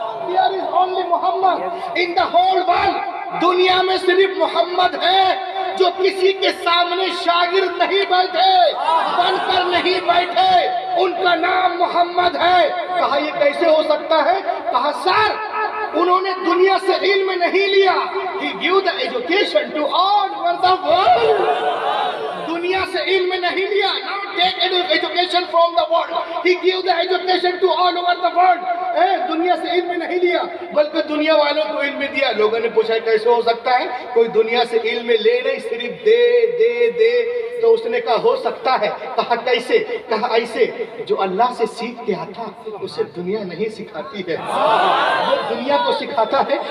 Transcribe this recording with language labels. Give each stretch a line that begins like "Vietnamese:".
English: There is only Muhammad in the whole world.
Urdu: دنیا میں صرف محمد ہے جو کسی کے سامنے شاگرد نہیں بیٹھے، بن کر نہیں بیٹھے. ان کا نام محمد ہے. کہا یہ کیسے ہو سکتا ہے؟ کہا سر انہوں نے دنیا سے علم نہیں لیا.
English: He gave the education to all over the world.
Urdu: دنیا سے علم نہیں لیا.
English: Now take education from the world. He gave the education to all over the world.
Urdu: دنیا سے علم نہیں لیا بلکہ دنیا والوں کو علم دیا. لوگوں نے پوچھا کیسے ہو سکتا ہے؟ کوئی دنیا سے علم لے نہیں، صرف دے دے دے. تو اس نے کہا ہو سکتا ہے. کہا کیسے؟ کہا ایسے، جو اللہ سے سیکھ کے آتا اسے دنیا نہیں سکھاتی ہے، وہ دنیا کو سکھاتا ہے.